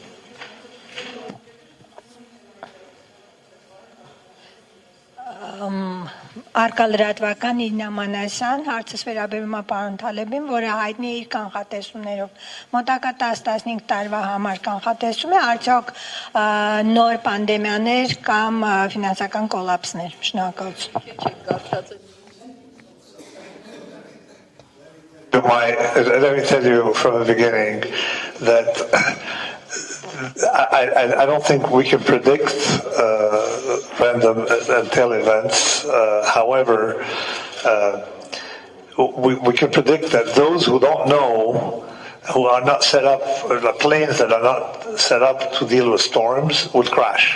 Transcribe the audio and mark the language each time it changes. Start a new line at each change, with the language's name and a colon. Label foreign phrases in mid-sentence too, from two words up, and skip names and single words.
Armenian: Արկալրատվական Իրինա Մանասյան, հարցս վերաբերում է պարոն Թալեբին, որը հայտնի է իր կանխատեսումներով։ Մոտակա 10-15 տարվա համար կանխատեսում է արդյոք նոր պանդեմիաներ կամ ֆինանսական կոլապսներ։ Շնորհակալություն։
English: Let me tell you from the beginning that I don't think we can predict random and tail events. However, we can predict that those who don't know, who are not set up, or the planes that are not set up to deal with storms, will crash.